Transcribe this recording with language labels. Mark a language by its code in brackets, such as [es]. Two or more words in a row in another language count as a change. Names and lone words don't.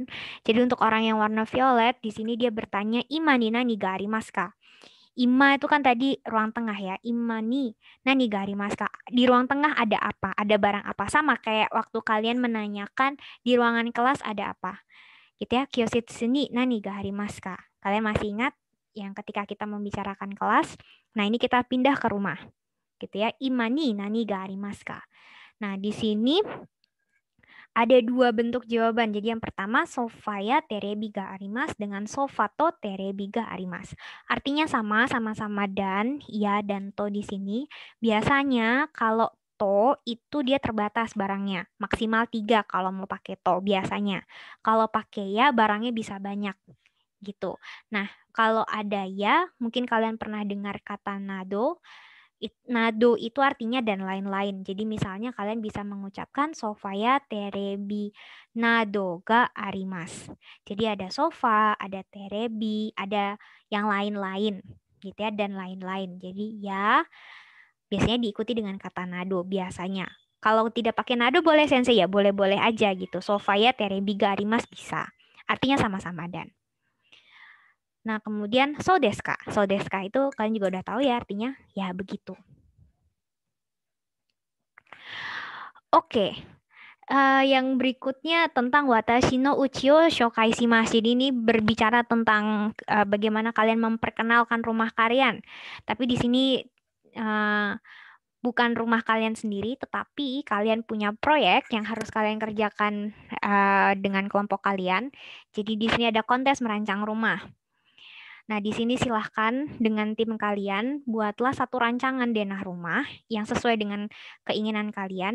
[id] Jadi untuk orang yang warna violet, di sini dia bertanya, [ja] "居間に何がありますか?" [id] Ima itu kan tadi ruang tengah ya. [ja] 居間に何がありますか? [id] Di ruang tengah ada apa? Ada barang apa? Sama kayak waktu kalian menanyakan di ruangan kelas ada apa. Gitu ya. [ja] 教室に何がありますか? [id] Kalian masih ingat yang ketika kita membicarakan kelas? Nah, ini kita pindah ke rumah. Gitu ya. [ja] 居間に何がありますか? [id] Nah, di sini ada 2 bentuk jawaban. Jadi yang pertama [ja] ソファやテレビがあります [id] dengan [ja] ソファとテレビがあります. [id] Artinya sama-sama dan, ya dan to di sini. Biasanya kalau to itu dia terbatas barangnya. Maksimal 3 kalau mau pakai to biasanya. Kalau pakai ya barangnya bisa banyak gitu. Nah, kalau ada ya, mungkin kalian pernah dengar kata nado. Nado itu artinya dan lain-lain. Jadi misalnya kalian bisa mengucapkan [ja] ソファやテレビなどがあります. [id] Jadi ada sofa, ada terebi, ada yang lain-lain gitu ya dan lain-lain. Jadi ya biasanya diikuti dengan kata nado biasanya. Kalau tidak pakai nado boleh sensei ya, boleh-boleh aja gitu. [ja] ソファやテレビがあります [id] bisa. Artinya sama-sama dan. Nah, kemudian [ja] そうですか. そうですか [id] itu kalian juga udah tahu ya artinya ya begitu. Oke. Yang berikutnya tentang [ja] 私の家を紹介します. [id] Jadi ini berbicara tentang bagaimana kalian memperkenalkan rumah kalian. Tapi di sini bukan rumah kalian sendiri, tetapi kalian punya proyek yang harus kalian kerjakan dengan kelompok kalian. Jadi di sini ada kontes merancang rumah. Nah, di sini silahkan dengan tim kalian buatlah satu rancangan denah rumah yang sesuai dengan keinginan kalian.